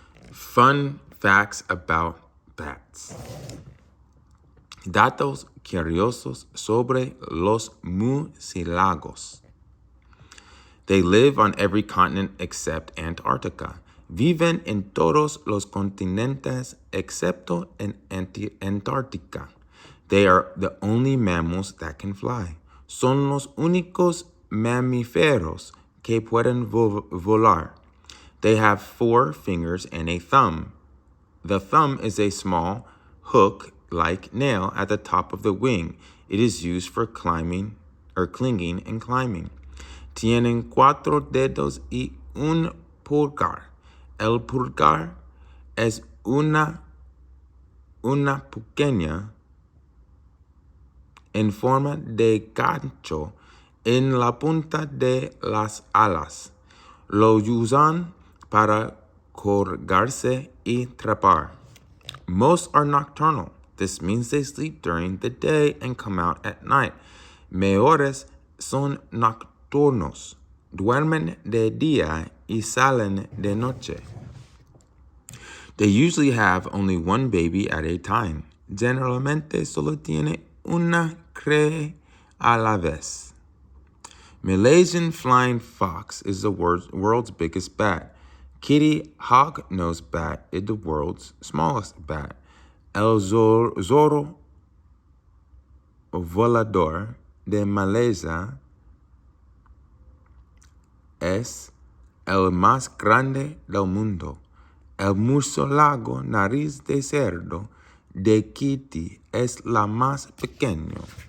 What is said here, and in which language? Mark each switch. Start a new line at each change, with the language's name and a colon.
English: Fun facts about bats.
Spanish: Datos curiosos sobre los murciélagos.
English: They live on every continent except Antarctica.
Spanish: Viven en todos los continentes excepto en Antártica.
English: They are the only mammals that can fly.
Spanish: Son los únicos mamíferos que pueden volar.
English: They have 4 fingers and a thumb. The thumb is a small hook-like nail at the top of the wing. It is used for clinging and climbing.
Spanish: Tienen 4 dedos y un pulgar. El pulgar es una pequeña en forma de gancho en la punta de las alas. Lo usan para colgarse y trepar.
English: Most are nocturnal. This means they sleep during the day and come out at night.
Spanish: Mayores son nocturnos. Duermen de día y salen de noche.
English: They usually have only one baby at a time.
Spanish: generalmente solo tiene una cría a la vez.
English: Malaysian flying fox is the world's biggest bat. Kitty hognose bat is the world's smallest bat.
Spanish: El zorro volador de Malaysia es el más grande del mundo. El murciélago nariz de cerdo de Kitty es la más pequeño.